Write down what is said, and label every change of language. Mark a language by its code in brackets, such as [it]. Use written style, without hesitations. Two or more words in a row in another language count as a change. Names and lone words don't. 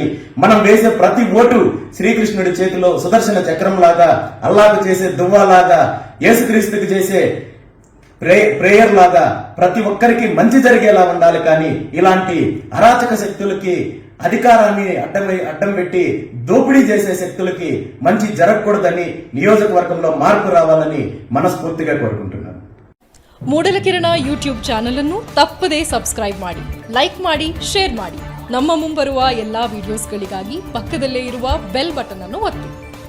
[te] మనం వేసే ప్రతి ఓటు శ్రీకృష్ణుడి చేతిలో సుదర్శన చక్రం లాగా, అల్లాకు చేసే దువ్వాలాగా, యేసుక్రీస్తుకి చేసే ప్రేయర్ లాగా ప్రతి ఒక్కరికి మంచి జరిగేలా ఉండాలి. కానీ ఇలాంటి అరాచక శక్తులకి, అధికారాన్ని అడ్డం పెట్టి దోపిడీ చేసే శక్తులకి మంచి జరగకూడదని, నియోజకవర్గంలో మార్పు రావాలని మనస్ఫూర్తిగా కోరుకుంటున్నాను. [kn] ಮೂಡಲ ಕಿರಣ ಯೂಟ್ಯೂಬ್ ಚಾನಲ್ ಅನ್ನು ತಪ್ಪದೇ ಸಬ್ಸ್ಕ್ರೈಬ್ ಮಾಡಿ, ಲೈಕ್ ಮಾಡಿ, ಶೇರ್ ಮಾಡಿ. ನಮ್ಮ ಮುಂಬರುವ ಎಲ್ಲಾ ವಿಡಿಯೋಸ್ಗಳಿಗಾಗಿ ಪಕ್ಕದಲ್ಲೇ ಇರುವ [en] bell button [kn] ಅನ್ನು ಒತ್ತಿ.